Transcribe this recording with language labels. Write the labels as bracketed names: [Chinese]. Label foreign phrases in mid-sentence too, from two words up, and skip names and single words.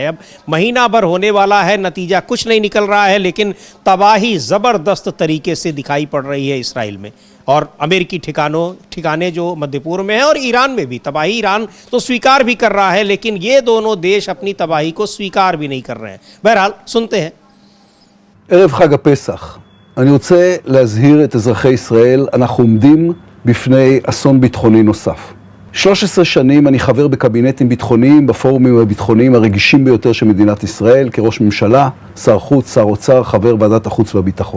[Hindi] अब महीना भर होने वाला है, नतीजा कुछ नहीं निकल रहा है, लेकिन तबाही जबरदस्त तरीके से दिखाई पड़ रही है इसराइल में। और अमेरिकी ठिकाने जो मध्य पूर्व में है और ईरान में भी तबाही, ईरान तो स्वीकार भी कर रहा है लेकिन ये दोनों देश अपनी तबाही को स्वीकार भी नहीं कर रहे हैं। बहरहाल सुनते हैं। [Hebrew] ערב חג הפסח, אני רוצה להזהיר את אזרחי ישראל, אנחנו עומדים בפני אסון ביטחוני נוסף. 13 שנים אני חבר בקבינטים ביטחוניים, בפורומים הביטחוניים הרגישים ביותר של מדינת ישראל, כראש ממשלה, שר חוץ, שר אוצר, חבר ועדת החוץ והביטחון.